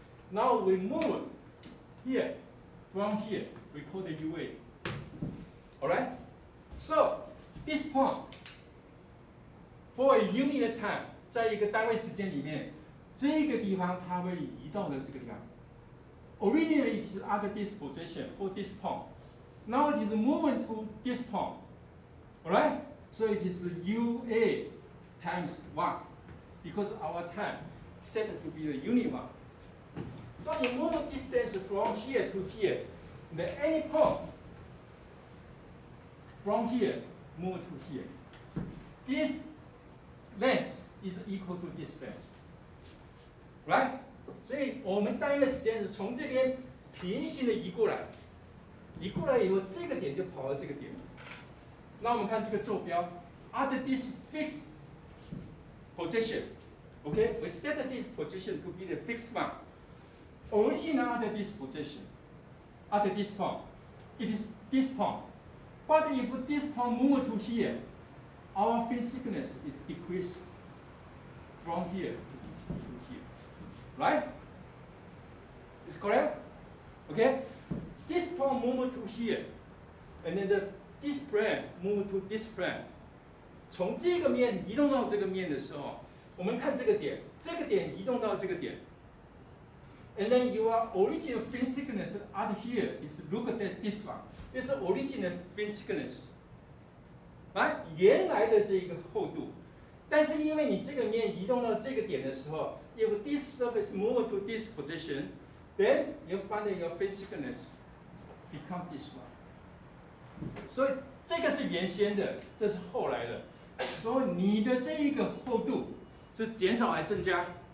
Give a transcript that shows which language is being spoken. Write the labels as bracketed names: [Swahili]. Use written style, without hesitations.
[English] Now we move here, from here, we call the UA. Alright? So this point, for a unit time. [Chinese] 在一个单位时间里面，这个地方它会移到的这个地方。 [English] Originally it is at this position for this point. Now it is moving to this point. Alright? So it is UA times 1 because our time set to be the unit 1. So you move distance from here to here. Then any point from here move to here. This length is equal to this length, right? [Chinese] 所以我们单位时间是从这边平行的移过来，移过来以后，这个点就跑到这个点。那我们看这个坐标 [English] ，at this fixed position, okay, we set this position to be the fixed one. Originally at this position, at this point, it is this point. But if this point move to here, our fin thickness is decreased. From here to here, right? Is correct? Okay? This point move to here, and then this plane move to this plane. [Chinese] 从这个面移动到这个面的时候，我们看这个点移动到这个点。 [English] And then your original fin thickness out here is look at this one. This is original fin thickness. Right? [Chinese] 原来的这个厚度。但是因为你这个面移动到这个点的时候 [English] ，if this surface move to this position, then you find that your fin thickness become this one. [Chinese] 所以这个是原先的，这是后来的。所以你的这一个厚度是减少还增加？